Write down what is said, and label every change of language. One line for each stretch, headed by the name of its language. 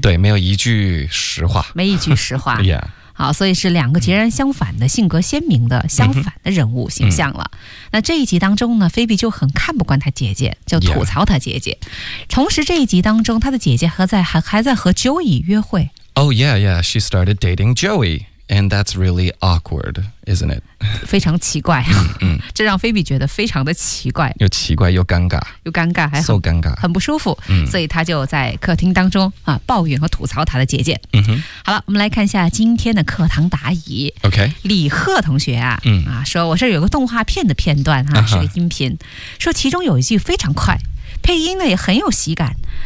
Chinese: 对，没有一句实话。没一句实话。好，所以是两个截然相反的性格鲜明的相反的人物形象了。那这一集当中呢，菲比就很看不惯她姐姐，就吐槽她姐姐。同时这一集当中，她的姐姐还在和 Joey 约会。
English: She started dating Joey, and that's really awkward, isn't it?
Chinese: 非常奇怪。这让菲比觉得非常的奇怪。又奇怪又尴尬。又尴尬还 so 尴尬。很不舒服。所以她就在客厅当中啊抱怨和吐槽她的姐姐。好了，我们来看一下今天的课堂答疑。 OK。李贺同学啊说我这有个动画片的片段啊，是个音频。说其中有一句非常快，配音呢也很有喜感。